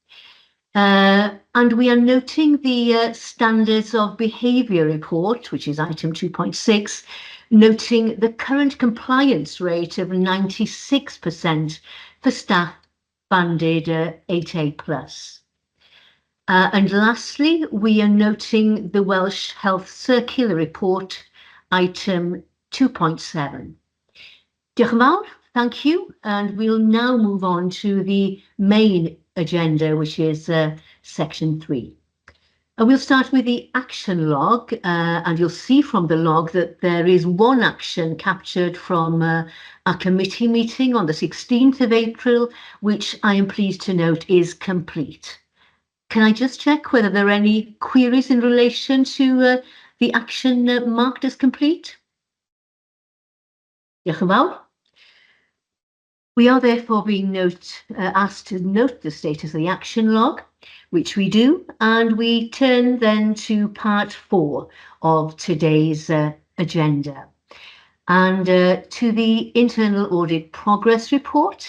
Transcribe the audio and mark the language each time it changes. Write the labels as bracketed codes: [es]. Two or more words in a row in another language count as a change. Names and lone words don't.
[en] And we are noting the standards of behaviour report, which is item 2.6, noting the current compliance rate of 96% for staff banded 8A+. And lastly, we are noting the Welsh Health Circular Report, item 2.7. [cy] Diolch yn fawr, [en] thank you, and we'll now move on to the main agenda, which is section 3. And we'll start with the action log, and you'll see from the log that there is one action captured from our committee meeting on the 16th of April, which I am pleased to note is complete. Can I just check whether there are any queries in relation to the action marked as complete? [cy] Diolch yn fawr. [en] We are therefore being asked to note the status of the action log, which we do, and we turn then to part 4 of today's agenda, and to the internal audit progress report.